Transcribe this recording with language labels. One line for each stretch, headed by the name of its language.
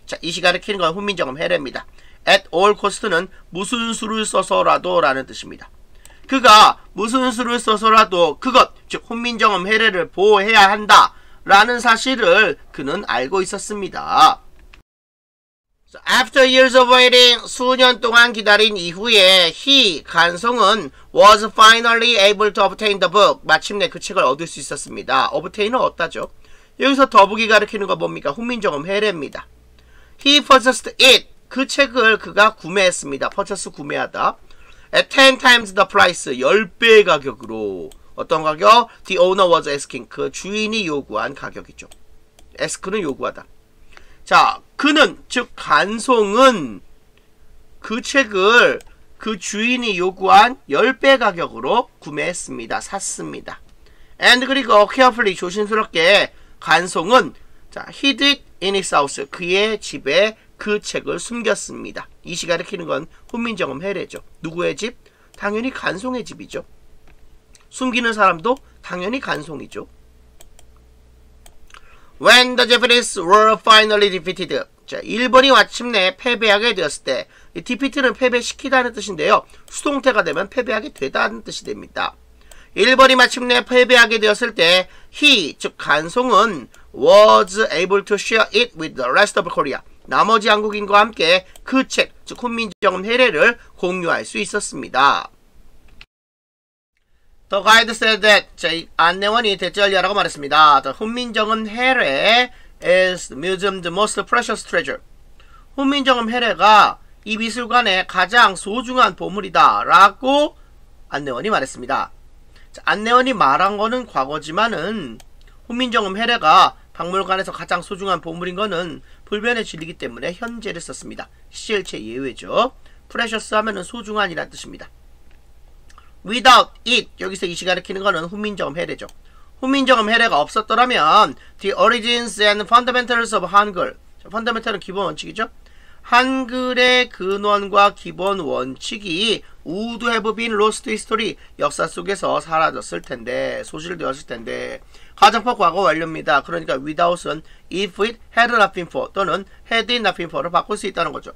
Korean: 자, 이 시간을 캐는 건 훈민정음 해례입니다.
English: At all cost
Korean: 는 무슨 수를 써서라도 라는 뜻입니다. 그가 무슨 수를 써서라도 그것, 즉 훈민정음 해례를 보호해야 한다 라는 사실을 그는 알고 있었습니다.
English: So after years of waiting,
Korean: 수년 동안 기다린 이후에 간송은
English: was finally able to obtain the book.
Korean: 마침내 그 책을 얻을 수 있었습니다. obtain은 얻다죠. 여기서 더북이 가리키는 거 뭡니까? 훈민정음 해례입니다.
English: He purchased it.
Korean: 그 책을 그가 구매했습니다. purchase 구매하다.
English: At 10 times the price,
Korean: 10배의 가격으로. 어떤 가격?
English: The owner was asking.
Korean: 그 주인이 요구한 가격이죠. ask는 요구하다. 자, 그는, 즉 간송은 그 책을 그 주인이 요구한 10배 가격으로 구매했습니다. 샀습니다.
English: And
Korean: 그리고
English: carefully,
Korean: 조심스럽게 간송은 자,
English: hid it in his house.
Korean: 그의 집에 그 책을 숨겼습니다. 이 시간을 키는 건 훈민정음 해례죠. 누구의 집? 당연히 간송의 집이죠. 숨기는 사람도 당연히 간송이죠.
English: When the Japanese were finally defeated.
Korean: 자, 일본이 마침내 패배하게 되었을 때, 이 defeat는 패배시키다는 뜻인데요. 수동태가 되면 패배하게 되다는 뜻이 됩니다. 일본이 마침내 패배하게 되었을 때, 즉 간송은
English: was able to share it with the rest of Korea.
Korean: 나머지 한국인과 함께 그 책, 즉 훈민정음 해례를 공유할 수 있었습니다.
English: The guide said that,
Korean: 자, 안내원이 대절리아라고 말했습니다.
English: The 훈민정음 해례 is the museum's most precious treasure.
Korean: 훈민정음 해례가 이 미술관의 가장 소중한 보물이다 라고 안내원이 말했습니다. 자, 안내원이 말한 거는 과거지만은 훈민정음 해례가 박물관에서 가장 소중한 보물인 거는 불변의 진리이기 때문에 현재를 썼습니다. 시제일체 예외죠. precious 하면은 소중한이란 뜻입니다.
English: Without it,
Korean: 여기서 이 시간을 키는 거는 훈민정음 해례죠. 훈민정음 해례가 없었더라면
English: the origins and fundamentals of 한글.
Korean: fundamental은 기본 원칙이죠. 한글의 근원과 기본 원칙이
English: would have been lost history.
Korean: 역사 속에서 사라졌을 텐데, 소실되었을 텐데. 가정법 과거 완료입니다. 그러니까 without은
English: if it had not been for
Korean: 또는
English: had it not been for
Korean: 를 바꿀 수 있다는 거죠.